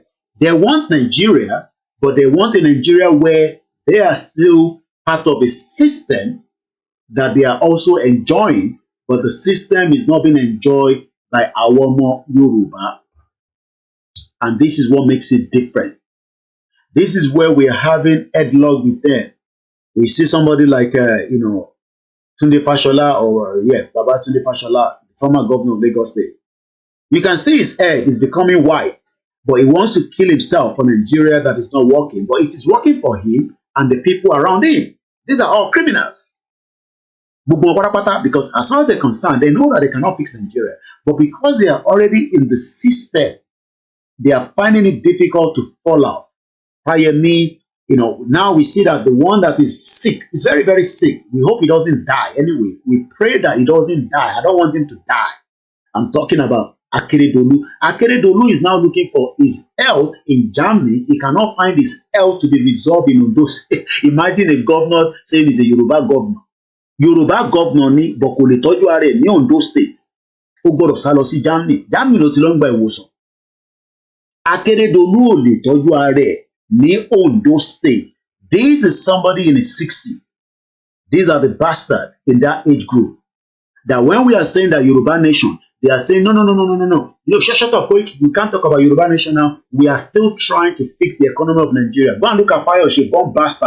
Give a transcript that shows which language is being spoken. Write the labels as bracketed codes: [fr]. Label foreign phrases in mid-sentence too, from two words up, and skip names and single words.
[en] They want Nigeria, but they want a Nigeria where they are still part of a system that they are also enjoying, but the system is not being enjoyed by Awomo Yoruba. And this is what makes it different. This is where we are having headlock with them. We see somebody like, Tunde Fashola, or Baba Tunde Fashola, the former governor of Lagos State. You can see his head is becoming white, but he wants to kill himself for Nigeria that is not working. But it is working for him and the people around him. These are all criminals. Because as far as they're concerned, they know that they cannot fix Nigeria. But because they are already in the system, they are finding it difficult to fall out. FOLAYEMI, now we see that the one that is sick is very, very sick. We hope he doesn't die. Anyway, we pray that he doesn't die. I don't want him to die. I'm talking about Akeredolu. Akeredolu is now looking for his health in Germany. He cannot find his health to be resolved in Ondo. Imagine a governor saying he's a Yoruba governor. Yoruba governor ni but [yo] kò lè tọ́jú ara ẹ̀ ní Ondo state. Ó gbọ́dọ̀ sá lọ sí Germany. Germany ló ti lọ ń gba ìwòsàn. Akeredolu ò lè tọ́jú ara ẹ̀ ní Ondo state. [en] This is somebody in his 60s. These are the bastards in that age group. That when we are saying that Yoruba nation, they are saying, no. Look, shut up, we can't talk about Yoruba nation now. We are still trying to fix the economy of Nigeria. Go and look at Fayose, bomb bastard.